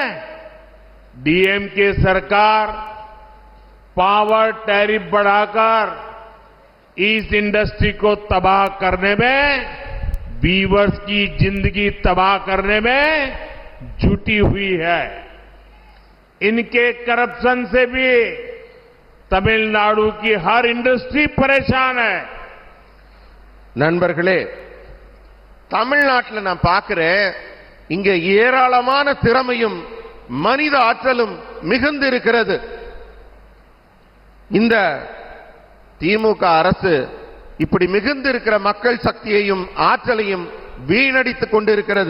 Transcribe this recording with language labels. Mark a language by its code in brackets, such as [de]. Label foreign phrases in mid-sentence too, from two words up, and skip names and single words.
[hi] डीएम की सरकार [en] power tariff [hi] बढ़ाकर इस इंडस्ट्री को तबाह करने में, वीवर्स की जिंदगी तबाह करने में जुटी हुई है। इनके करप्शन से भी तमिलनाडु की हर इंडस्ट्री परेशान है। [ta] நண்பர்களே, தமிழ்நாட்டில் நான் பார்க்கிறேன், இங்க ஏராளமான திறமையும் மனித ஆற்றலும் மிகுந்து இருக்கிறது. இந்த திமுக அரசு இப்படி மிகுந்து இருக்கிற மக்கள் சக்தியையும் ஆற்றலையும் வீணடித்துக் கொண்டிருக்கிறது.